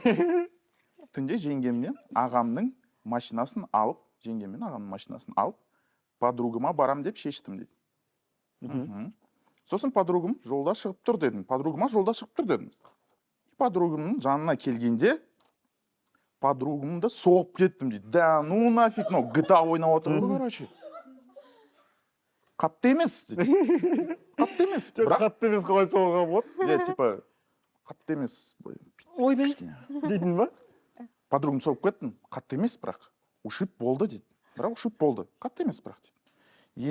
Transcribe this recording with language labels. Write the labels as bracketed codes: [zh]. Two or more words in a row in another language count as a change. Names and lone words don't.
[kk] түнде жеңгемнен ағамның машинасын алып, подругыма барам деп шештім дейді. Сосын подругым жолда шығып тұр дедім. Подругыма жолда шығып тұр дедім. Подругымның жанына келгенде подругамды соғып кеттім дейді. [ru] Да ну нафиг, ну [kk] GTA ойнап отыр ғой, короче. Қатты емес дейді. Қатты емес. Бірақ қатты емес қалай соғуға болады? типа қатты емес. Ойбай дейтін ба? Подругам соғып кеттім. Қатты емес, бірақ ушиб болды дейді. Бірақ ушиб болды. Қатты емес, бірақ дейді.